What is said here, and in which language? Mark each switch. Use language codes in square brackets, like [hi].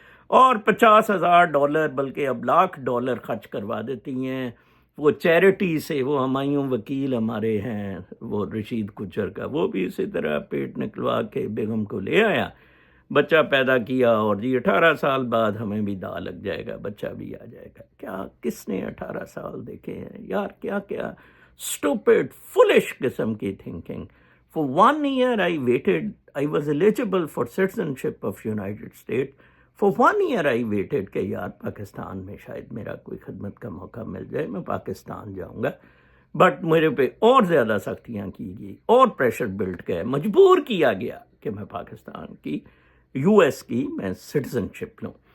[ur] اور $50,000 بلکہ اب $1,00,000 خرچ کروا دیتی ہیں وہ چیریٹی سے۔ وہ ہمایوں وکیل ہمارے ہیں، وہ رشید کچر کا، وہ بھی اسی طرح پیٹ نکلوا کے بیگم کو لے آیا، بچہ پیدا کیا، اور جی 18 سال بعد ہمیں بھی داغ لگ جائے گا، بچہ بھی آ جائے گا۔ کیا کس نے 18 سال دیکھے ہیں یار؟ کیا کیا اسٹوپڈ فولش قسم کی thinking. [en] For 1 year I waited. I was eligible for citizenship of United States. For 1 year I waited [ur] کہ یار پاکستان میں شاید میرا کوئی خدمت کا موقع مل جائے، میں پاکستان جاؤں گا۔ بٹ میرے پہ اور زیادہ سختیاں کی گئی اور پریشر بلڈ گئے، مجبور کیا گیا کہ میں پاکستان کی، یو ایس کی میں سٹیزنشپ لوں۔